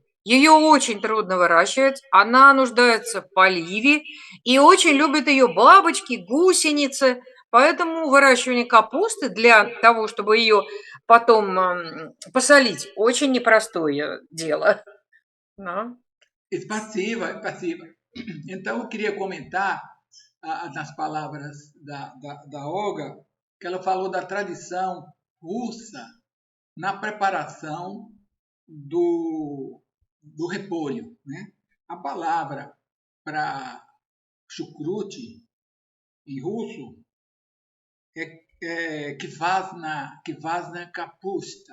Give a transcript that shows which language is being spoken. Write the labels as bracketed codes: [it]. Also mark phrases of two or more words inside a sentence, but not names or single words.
[ru] Ее очень трудно выращивать, она нуждается в поливе, и очень любят ее бабочки, гусеницы. Поэтому выращивание капусты для того, чтобы ее потом посолить, очень непростое дело. Спасибо. [pt] Então, eu queria comentar nas palavras da Olga, que ela falou da tradição russa na preparação do repolho, né? A palavra para chucrute em russo é [ru] квашеная капуста.